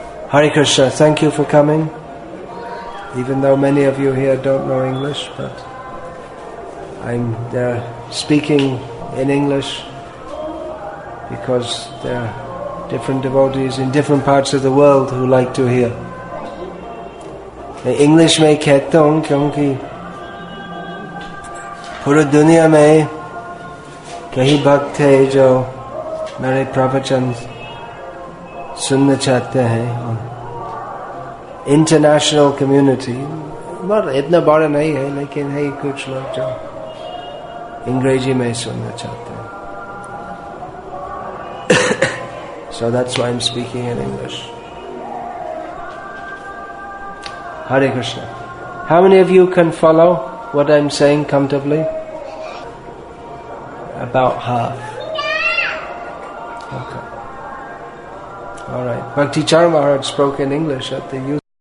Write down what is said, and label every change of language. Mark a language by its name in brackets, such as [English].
[English] Hare Krishna, thank you for coming. Even though many of you here don't know English, but I'm there speaking in English because there are different devotees in different parts of the world who like to hear. [Hindi] English में कहता हूँ क्योंकि पूरी दुनिया में कई भक्त है जो मेरे प्रवचन सुनना चाहते हैं. इंटरनेशनल कम्युनिटी इतना बड़ा नहीं है, लेकिन है कुछ लोग जो अंग्रेजी में सुनना चाहते हैं. [English] So that's why I'm speaking in English. Hare Krishna. How many of you can follow what I'm saying comfortably? About half. Okay. Alright. Bhakti Charan Maharaj spoke in English at the youth